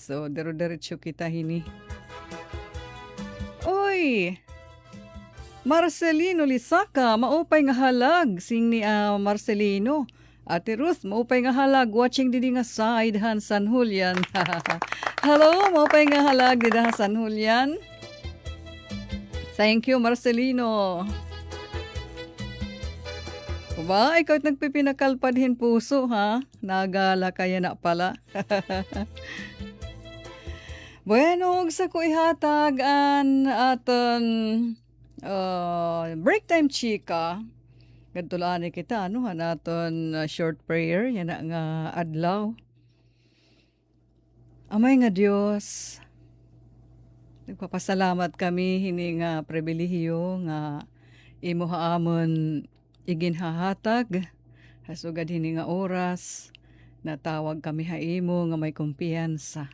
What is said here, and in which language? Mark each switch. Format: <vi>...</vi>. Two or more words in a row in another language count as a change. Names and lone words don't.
<war>So dero-derecho kita hini. Oy! Marcelino Lisaca, maupay nga halag sing ni Marcelino. Ate Ruth, maupay nga halag watching didi nga side han San Julian. Hello, maupay nga halag didi nga San Julian.</war> <en>Thank you, Marcelino.</en> <war>Ba, ikaw nagpipinakalpadhin puso, ha? Nagala kaya na pala. Bueno, sa ko ihatag an aton</war> <en>break time</en> <war>chika. Gadtulaan kita, ano, naton short prayer, yan na nga adlaw. Amay nga Diyos, nagpapasalamat kami, hini nga pribilehiyo nga imo haamon iginhahatag, hasugad hini nga oras, natawag kami haimo nga may kumpiyansa.</war>